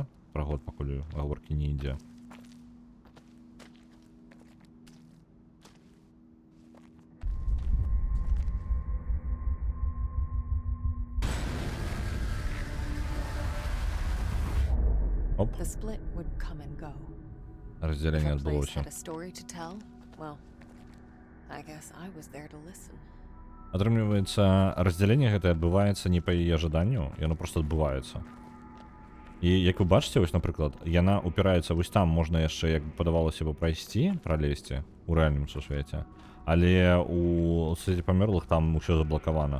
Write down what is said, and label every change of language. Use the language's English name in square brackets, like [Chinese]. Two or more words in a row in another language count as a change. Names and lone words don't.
[Belarusian] Пра год пакуль гаворкі не ідзе. Оп. [English] The split would come and go. [Russian] Разделение [English] If a place [Belarusian] адбылося. [English] had a story to tell, well, I guess I was there to listen. [Belarusian] Атрымліваецца, раздзяленне гэтае адбываецца не па яе жаданню, яно проста адбываецца. І як вы бачыце, вось, напрыклад, яна упіраецца вось там, можна яшчэ, як падавалася бы, прайсці, пралезці у рэальным сусвеце, але у свеце памёрлых там усё заблакавана.